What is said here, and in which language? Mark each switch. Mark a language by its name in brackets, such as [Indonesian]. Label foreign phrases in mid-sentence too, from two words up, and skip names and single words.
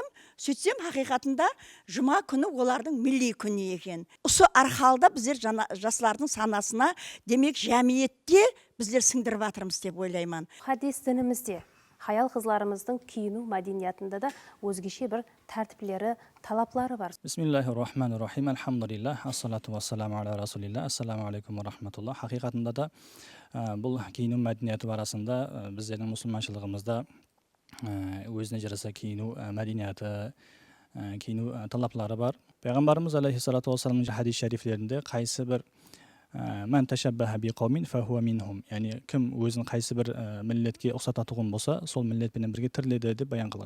[Kara-Kalpak] Сөйтсем, хақиқатында жұма күні олардың милли күні екен. Осы арқалда біздер жастардың санасына, демек жәмиетте біздер сіңдіріп атырмыз деп ойлаймын. Хадис дінімізде хаял қызларымыздың киіну мәдениетінде де өзгеше бір тәртіплері, талаплары бар. [Arabic] بسم الله الرحمن الرحيم. الحمد لله، الصلاة والسلام على رسول الله. السلام عليكم ورحمة الله. [Kara-Kalpak] Хақиқатында да бұл киіну мәдениеті арасында біздердің мұсылманшылығымызда өзіне жараса киіну мәдениеті, киіну талаплары бар. Пайғамбарымыз [Arabic] عليه الصلاة والسلام [Kara-Kalpak] хадис шарифлерінде қайсы бір [Arabic] من تشبه بقوم فهو منهم, [Kara-Kalpak] яғни кім өзін қайсы бір милләтке ұқсататұғын болса, сол милләтпенен бірге тіріледі деп баян қылған.